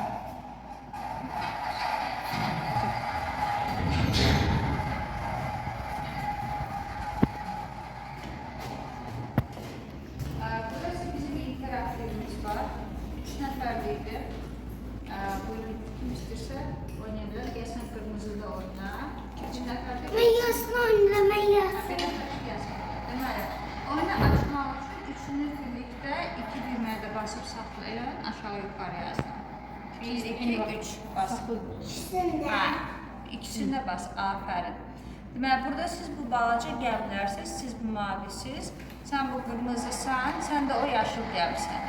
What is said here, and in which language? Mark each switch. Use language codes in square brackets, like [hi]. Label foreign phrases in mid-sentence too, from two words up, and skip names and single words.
[tr] Burası bizim interaktifimiz var. [az] 3 nəfərliydi. Buyurun, kim istəyirsə oynayabilir. Gəlsən qırmızıda oyna. 2 nəfərdə. [tr] Ben yasın oynayacağım, ben yasın. [az] Deməli, oyunu açmaq üçün üçünü birlikdə 2 düyməyə də basıb saxlayın, aşağı yuxarı yazın. 1, 2, 3 bas. [tr] İkisinde. [az] İkisini də bas, afərin. Deməli, burada siz bu balaca gəmilərsiniz, siz bu mavisiz, sən bu qırmızısan, sən də o yaşıl gəmisən.